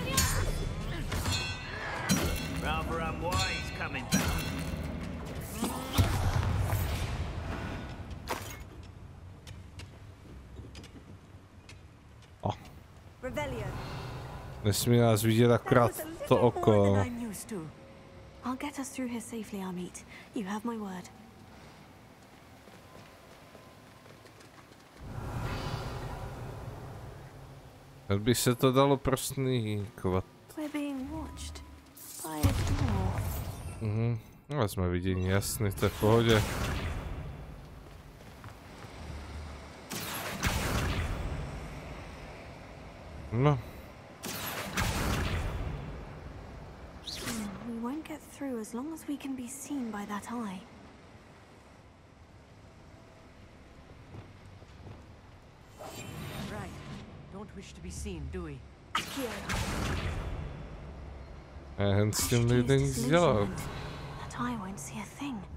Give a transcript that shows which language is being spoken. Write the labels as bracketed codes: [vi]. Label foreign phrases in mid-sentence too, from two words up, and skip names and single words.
[cs] Nesmí nás vidět akorát to oko. [en] I'll get us through here safely, Amit. You have my word. [cs] Jak by se to dalo prosníkovat? [en] We're being watched by a door. [cs] No, jsme vidění, jasný, to je v pohodě. No. [en] We won't get through as long as we can be seen by that eye. Right. Don't wish to be seen, do we? [cs] Jen s tím nejde nic dělat. [en] That eye won't see a thing.